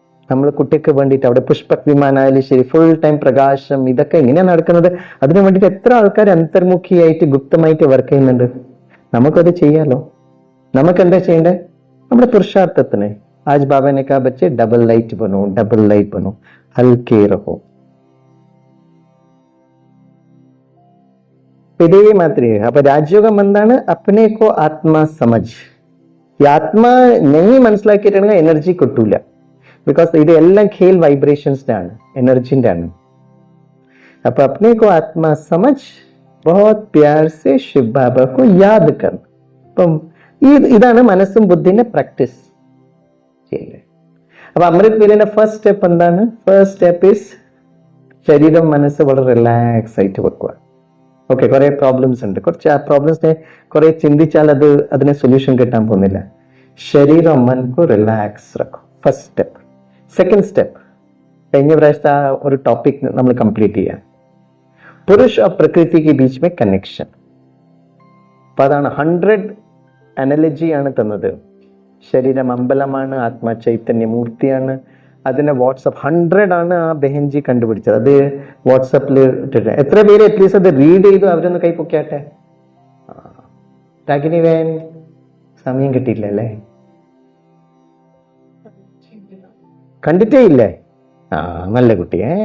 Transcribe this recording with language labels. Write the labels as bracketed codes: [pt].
[ml] നമ്മൾ കുട്ടിക്ക് വേണ്ടിയിട്ട് അവിടെ പുഷ്പക് വിമാനായാലും ശരി, ഫുൾ ടൈം പ്രകാശം, ഇതൊക്കെ എങ്ങനെയാണ് നടക്കുന്നത്. അതിനു വേണ്ടിയിട്ട് എത്ര ആൾക്കാർ അന്തർമുഖിയായിട്ട് ഗുപ്തമായിട്ട് വർക്ക് ചെയ്യുന്നുണ്ട്. നമുക്കത് ചെയ്യാലോ. നമുക്ക് എന്താ ചെയ്യേണ്ടത്, നമ്മുടെ പുരുഷാർത്ഥത്തിന്. [hi] आज बाबा ने कहा बच्चे डबल लाइट बनो, हल्के रहो. [ml] ഇതേ മാതിരി അപ്പൊ രാജയോഗം എന്താണ്, [hi] അപ്പനെ കോ ആത്മാ സമജ്. [ml] ഈ ആത്മാ നെങ്ങി മനസ്സിലാക്കിയിട്ടുണ്ടെങ്കിൽ എനർജി കിട്ടൂല. ബിക്കോസ് ഇത് എല്ലാം ഖേൽ വൈബ്രേഷൻസിന്റെ ആണ്, എനർജിന്റെ ആണ്. [hi] അപ്പൊ അപ്പനെ കോ ആത്മാ സമജ് ബഹുത് പ്യാർ സെ ശിവ് ബാബ കോ യാദ് കർ. [ml] അപ്പം ഇതാണ് മനസ്സും ബുദ്ധിന്റെ പ്രാക്ടീസ്. അപ്പൊ അമൃത് വേലയുടെ ഫസ്റ്റ് സ്റ്റെപ്പ് എന്താണ്, [en] first step is [ml] ശരീരം മനസ്സ് വളരെ റിലാക്സ് ആയിട്ട് വെക്കുക. ഓക്കെ, കുറെ പ്രോബ്ലംസ് ഉണ്ട്, കുറച്ച് ആ പ്രോബ്ലംസിനെ കുറെ ചിന്തിച്ചാൽ അതിന് സൊല്യൂഷൻ കിട്ടാൻ പോകുന്നില്ല. ശരീരം [hi] മനക്കോ relax റക്കോ, [ml] first step. Second step, കഴിഞ്ഞ പ്രാവശ്യത്തെ ആ ഒരു ടോപ്പിക് നമ്മൾ കംപ്ലീറ്റ് ചെയ്യാം. [hi] പുരുഷ और प्रकृति के बीच में കണക്ഷൻ. [ml] അപ്പൊ അതാണ് 100 അനലജിയാണ് തന്നത്. ശരീരം അമ്പലമാണ്, ആത്മാ ചൈതന്യമൂർത്തിയാണ്. അതിന്റെ വാട്സപ്പ് 100 ആണ് ആ ബെഹൻജി കണ്ടുപിടിച്ചത്. അത് വാട്സപ്പിൽ ഇട്ടിട്ട് എത്ര പേര് അറ്റ്ലീസ്റ്റ് അത് റീഡ് ചെയ്തു, അവരൊന്ന് കൈ പൊക്കാട്ടെ. രാഗിനി വേൻ സമയം കിട്ടിയില്ല അല്ലേ, കണ്ടിട്ടേ ഇല്ലേ? നല്ല കുട്ടിയെ.